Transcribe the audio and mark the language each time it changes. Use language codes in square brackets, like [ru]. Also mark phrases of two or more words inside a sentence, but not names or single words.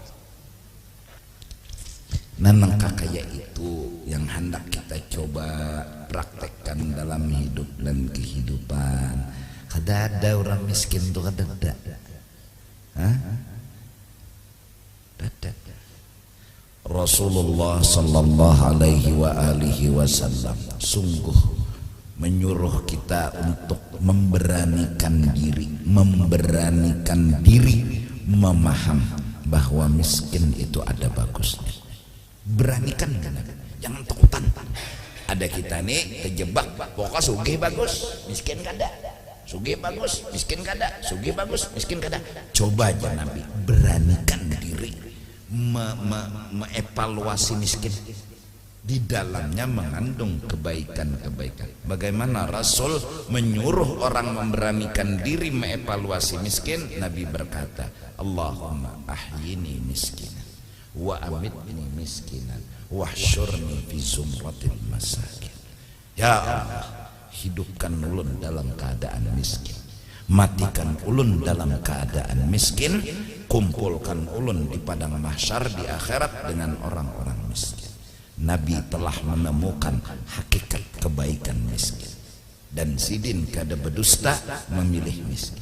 [id] Nanang kakaya itu yang hendak kita coba praktekkan dalam hidup dan kehidupan. [bjn] Kada ada orang miskin tuh kada ada. Hah? Ada. [id] Rasulullah [ar] صلى الله عليه وعلى آله وسلم [id] sungguh menyuruh kita untuk memberanikan diri memaham bahwa miskin itu ada bagusnya. Beranikan kan, [bjn] jangan takutan. Ada kita nih terjebak, pokoknya sugih bagus, miskin kada. Sugih bagus, miskin kada. Sugih bagus, miskin kada. [id] Coba aja Nabi beranikan diri mengevaluasi miskin. Di dalamnya mengandung kebaikan-kebaikan. Bagaimana Rasul menyuruh orang memberanikan diri mengevaluasi miskin? Nabi berkata, [ar] اللهم أحيني مسكينا وأمتني مسكينا واحشرني في زمرة المساكين. يا الله, [bjn] hidupkan ulun dalam keadaan miskin, matikan ulun dalam keadaan miskin, kumpulkan ulun di padang mahsyar di akhirat dengan orang-orang miskin. Nabi telah menemukan hakikat kebaikan miskin, dan sidin kada berdusta memilih miskin.